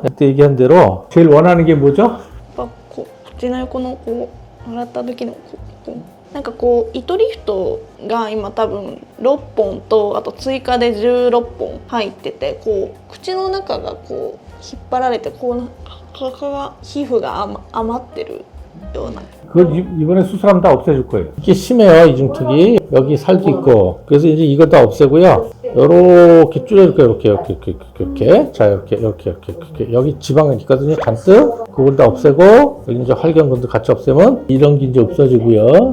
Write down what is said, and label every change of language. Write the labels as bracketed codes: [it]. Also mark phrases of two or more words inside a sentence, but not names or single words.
[ko] 그때 얘기한 대로 제일 원하는 게 뭐죠? [ja] 口の横の洗った時の糸リフトが今多分6本と、あと追加で16本入ってて、口の中が引っ張られて皮膚が余ってるような。 [ko] 그걸 이번에 수술하면 다 없애줄 거예요. 이게 심해요, 이중턱이. 여기 살도 있고. 그래서 이제 이거 다 없애고요. 요렇게 줄여줄 거예요. 이렇게. 자, 이렇게. 여기 지방이 있거든요. 잔뜩. 그걸 다 없애고, 여기 이제 활경근도 같이 없애면 이런 게 이제 없어지고요.